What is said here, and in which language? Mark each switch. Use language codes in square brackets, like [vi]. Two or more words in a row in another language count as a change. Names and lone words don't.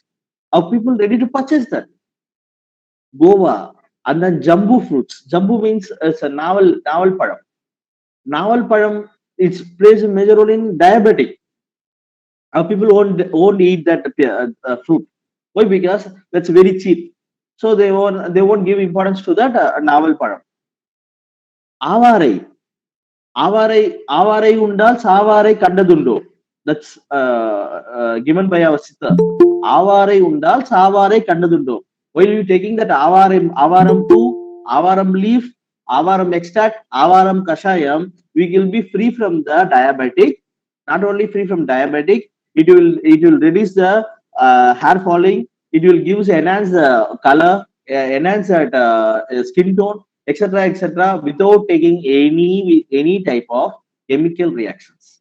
[en] Are people ready to purchase that? Goa, and then jambu fruits. Jambu means it's a [ta] நாவல் பழம். நாவல் பழம், [en] it plays a major role in diabetic. Our people won't eat that fruit. Why? Because that's very cheap. So they won't give importance to that [ta] நாவல் பழம். ஆவாரை உண்டால் சாவாரைக் கண்டதுண்டோ. [en] That's given by our sister. [ta] ஆவாரை உண்டால் சாவாரைக் கண்டதுண்டோ. [en] While you taking that avaram 2, avaram leaf, avaram extract, [ta] ஆவாரம் கஷாயம், [en] we will be free from the diabetic. Not only free from diabetic, it will reduce the hair falling. It will enhance the color, enhance that skin tone, etc., without taking any type of chemical reactions.